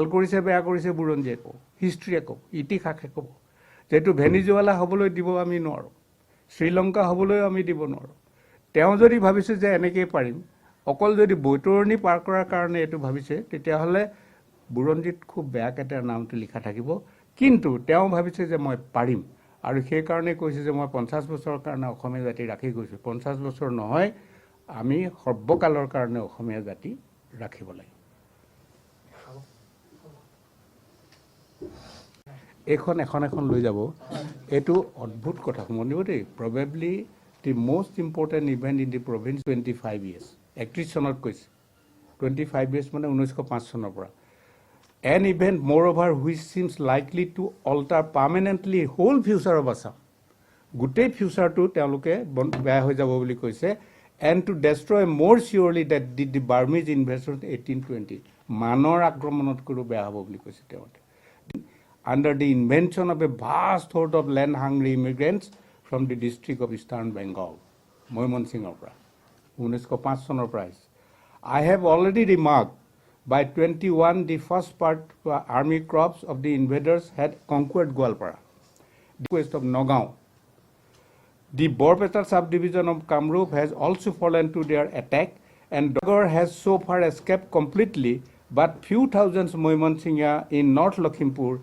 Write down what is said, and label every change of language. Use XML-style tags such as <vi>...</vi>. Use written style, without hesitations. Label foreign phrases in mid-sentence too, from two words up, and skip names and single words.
<as>কৰিছে বেয়া কৰিছে বুৰঞ্জীয়ে কওঁ হিষ্ট্ৰীয়ে কওঁ ইতিহাসে ক'ব যেহেতু ভেনিজুৱেলা হ'বলৈ দিব আমি নোৱাৰোঁ শ্ৰীলংকা হ'বলৈও আমি দিব নোৱাৰোঁ তেওঁ যদি ভাবিছে যে এনেকৈ পাৰিম অকল যদি বৈতৰণি পাৰ কৰাৰ কাৰণে এইটো ভাবিছে তেতিয়াহ'লে বুৰঞ্জীত খুব বেয়াকৈ তেওঁৰ নামটো লিখা থাকিব কিন্তু তেওঁ ভাবিছে যে মই পাৰিম আৰু সেইকাৰণে কৈছে যে মই 50 বছৰৰ কাৰণে অসমীয়া জাতি ৰাখি গৈছোঁ 50 বছৰ নহয় আমি সৰ্বকালৰ কাৰণে অসমীয়া জাতি ৰাখিব লাগে এইখন এখন লৈ যাব এইটো অদ্ভুত কথা শুনিব দেই</as> <en>probably the most important event in the province 25 years</en> <as>31 চনত কৈছে</as> <en>25 years</en> <as>মানে 1905 চনৰ পৰা</as> <en>an event moreover which seems likely to alter permanently whole future of Assam</en> <as>গোটেই ফিউচাৰটো তেওঁলোকে বেয়া হৈ যাব বুলি কৈছে</as> <en>and to destroy more surely that did the Burmese invasion 1820</en> <as>মানৰ আক্ৰমণতকৈও বেয়া হ'ব বুলি কৈছে তেওঁলোকে</as> <en>under the invention of a vast horde of land-hungry immigrants from the district of Eastern Bengal,</en> <as>Moymansinghৰ পৰা 1905 চনৰ পৰা আহিছে</as> <en>I have already remarked by 21 the first part army corps of the invaders had conquered Goalpara, the west of Nagaon. The Borpeta subdivision of Kamrup has also fallen to their attack and Dogor has so far escaped completely but few thousands Moymansingha in North Lakhimpur</en>